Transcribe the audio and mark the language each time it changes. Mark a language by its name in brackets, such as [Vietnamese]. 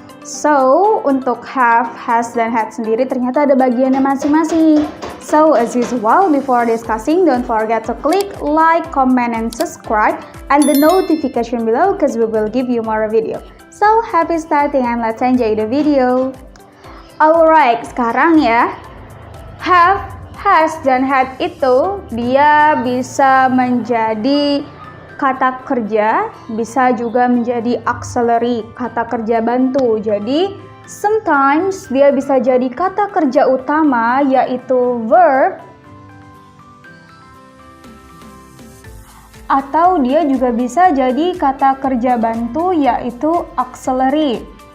[Indonesian] So, untuk have, has, dan had sendiri ternyata ada bagiannya masing-masing. [English] So, as usual, before discussing, don't forget to click like, comment, and subscribe, and the notification below because we will give you more video. So, happy starting and let's enjoy the video. [Indonesian] Alright, sekarang ya, have, has, dan had itu dia bisa menjadi kata kerja, bisa juga menjadi auxiliary, kata kerja bantu. Jadi, sometimes dia bisa jadi kata kerja utama, yaitu verb, atau dia juga bisa jadi kata kerja bantu, yaitu auxiliary.